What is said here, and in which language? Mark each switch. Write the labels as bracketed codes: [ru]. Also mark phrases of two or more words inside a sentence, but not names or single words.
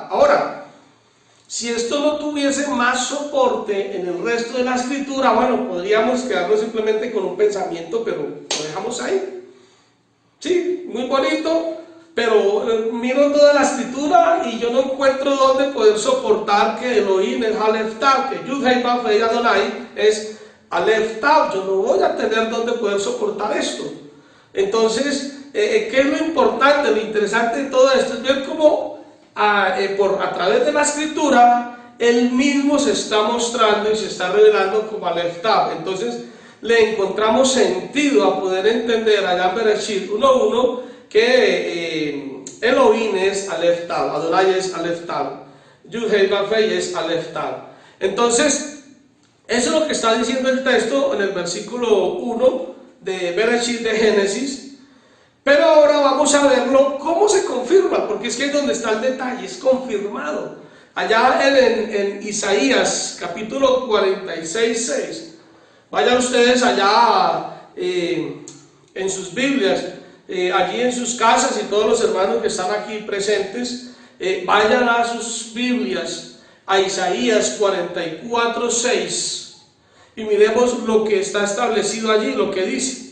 [es] Ahora, si esto no tuviese más soporte en el resto de la escritura, bueno, podríamos quedarnos simplemente con un pensamiento, pero lo dejamos ahí. Sí, muy bonito, pero miro toda la escritura y yo no encuentro dónde poder soportar que Elohim es Aleph Tav, que Yud Hei Vav Hei Adonai es Aleph Tav. Yo no voy a tener dónde poder soportar esto. Entonces, ¿qué es lo importante, lo interesante de todo esto? Es ver cómo a través de la escritura él mismo se está mostrando y se está revelando como Aleph Tav. Entonces le encontramos sentido a poder entender allá en Bereshit 1:1 que Elohim es Aleph Tav, Adonai es Aleph Tav, Yud Hei Vav Hei es Aleph Tav. Entonces eso es lo que está diciendo el texto en el versículo 1 de Bereshit, de Génesis. Pero ahora vamos a verlo cómo se confirma, porque es que es donde está el detalle, es confirmado. Allá en Isaías capítulo 46:6, vayan ustedes allá en sus Biblias, allí en sus casas, y todos los hermanos que están aquí presentes, vayan a sus Biblias, a Isaías 44:6, y miremos lo que está establecido allí, lo que dice.